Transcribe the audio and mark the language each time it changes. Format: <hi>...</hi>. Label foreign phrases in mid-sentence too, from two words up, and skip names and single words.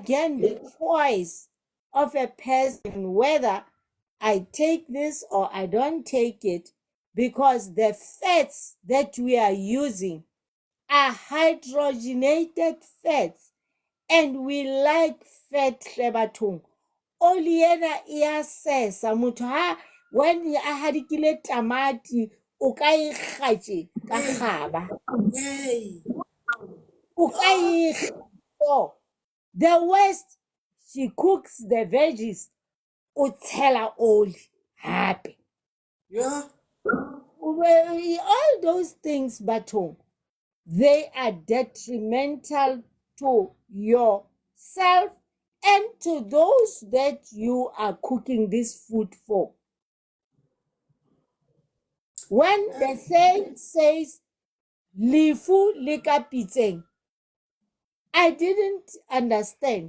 <en>again the choice of a person whether I take this or I don't take it, because the fats that we are using are hydrogenated fats, and we like fat</en> <st>hle bathong. Oli ena e a sesa motho ha when a hadikile tamati o ka e kgatse ka</st> <en>Hey,</en> <st>kgaba.</st> <en>hey.</en> <st>O ka</st> <en>Oh,</en> <st>e kgatse.</st> <en>The worst, she cooks the veggies</en> <st>o tshela oli hape.</st> <en>yeah. Well, all those things bathong, they are detrimental to yourself and to those that you are cooking this food for. When the saying says,</en> <st>Lifu lika pitseng,</st> <en>I didn't understand.</en>